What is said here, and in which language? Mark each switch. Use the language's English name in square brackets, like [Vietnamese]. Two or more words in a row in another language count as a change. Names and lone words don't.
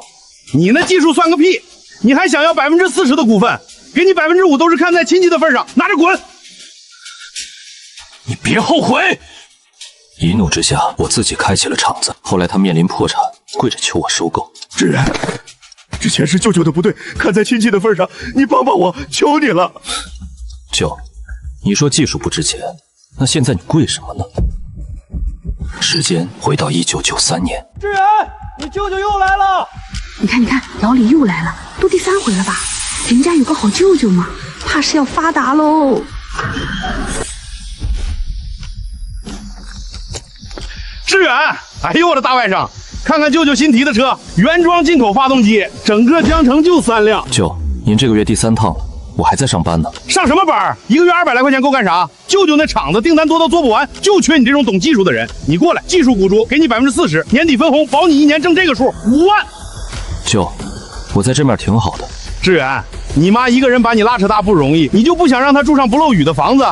[Chinese] 你那技術算個屁！你還想要40%的股份？給你5%都是看在親戚的份上，拿着滾！你別後悔！一怒之下，我自己開啟了廠子。後來他面臨破產，跪着求我收購。志遠，之前是舅舅的不對，看在親戚的份上，你幫幫我，求你了。舅，你說技術不值錢，那現在你跪什麼呢？時間回到1993年。志遠，你舅舅又来了！你看，老李又來了，都第3回了吧？人家有個好舅舅嘛，怕是要發達嘍。志遠，哎呦我的大外甥，看看舅舅新提的車，原装进口发动机，整個江城就3輛。舅，您這個月第3趟了，我還在上班呢。上什麼班？一個月200來塊錢夠幹啥？舅舅那廠子訂單多到做不完，就缺你這種懂技術的人。你過來，技術股主給你40%，年底分紅，保你1年掙這個數5萬。舅，我在這面挺好的。志遠，你媽一個人把你拉扯大不容易，你就不想讓她住上不漏雨的房子？